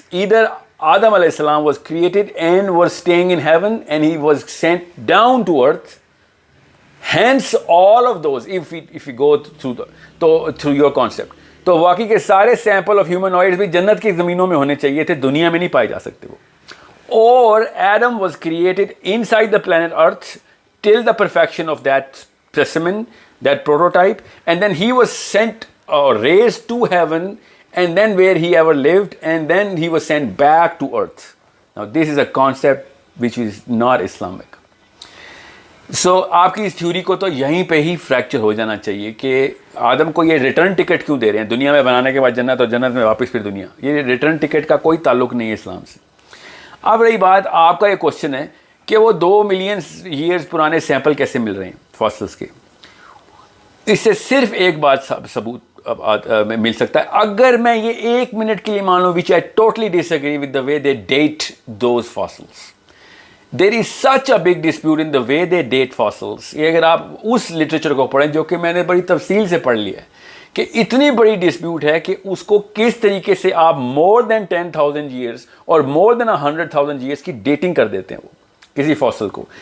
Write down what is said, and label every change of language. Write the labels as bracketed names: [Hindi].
[English] Either Adam علیہ السلام was created and was staying in heaven and he was sent down to earth. Hence all of those if you go through your concept, [Urdu] تو واقعی کے سارے sample of ہیومنوائڈز بھی جنت کی زمینوں میں ہونے چاہیے تھے, دنیا میں نہیں پائے جا سکتے وہ. [English] اور Adam was created inside the planet Earth till the perfection of that specimen, that prototype, and then he was sent or raised to heaven, and then where he ever lived, and then he was sent back to earth. Now this is a concept which is not Islamic. [Urdu] So آپ کی اس theory کو تو یہیں پہ ہی fracture ہو جانا چاہیے کہ آدم کو یہ ریٹرن ٹکٹ کیوں دے رہے ہیں دنیا میں بنانے کے بعد جنت, اور جنت میں واپس پھر دنیا. یہ ریٹرن ٹکٹ کا کوئی تعلق نہیں ہے اسلام سے. اب رہی بات آپ کا یہ کوشچن ہے کہ وہ 2 ملین ایئرز پرانے سیمپل کیسے مل رہے ہیں فاسلس کے. اس سے صرف ایک بات ثبوت مل سکتا ہے, اگر میں یہ 1 منٹ کے لیے مان لوں, [English] which I totally disagree with the way they date those fossils. There is such a big dispute in the way they date fossils. [Urdu] یہ اگر آپ اس لٹریچر کو پڑھیں جو کہ میں نے بڑی تفصیل سے پڑھ لیا ہے, کہ اتنی بڑی ڈسپیوٹ ہے کہ اس کو کس طریقے سے آپ [English] more than 10,000 years [Urdu] اور [English] more than 100,000 years [Urdu] کی ڈیٹنگ کر دیتے ہیں وہ کسی فاسل کو.